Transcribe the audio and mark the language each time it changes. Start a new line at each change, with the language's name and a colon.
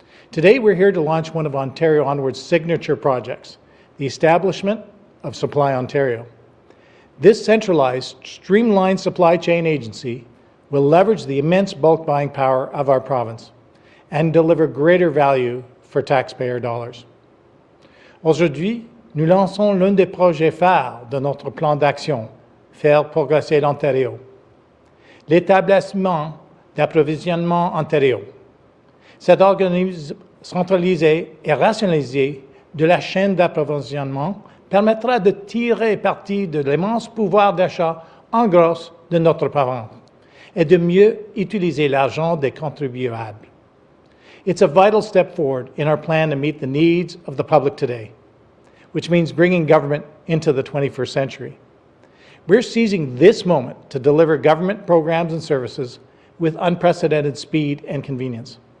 English: Today, we're here to launch one of Ontario Onward's signature projects, the establishment of Supply Ontario. This centralized, streamlined supply chain agency will leverage the immense bulk buying power of our province and deliver greater value for taxpayer dollars.
French: Aujourd'hui, nous lançons l'un des projets phares de notre plan d'action, Faire progresser l'Ontario, l'établissement d'approvisionnement Ontario. Cet organisme centralisé et rationalisé de la chaîne d'approvisionnement permettra de tirer parti de l'immense pouvoir d'achat en gros de notre province est de mieux utiliser l'argent des contribuables.
English: It's a vital step forward in our plan to meet the needs of the public today, which means bringing government into the 21st century. We're seizing this moment to deliver government programs and services with unprecedented speed and convenience.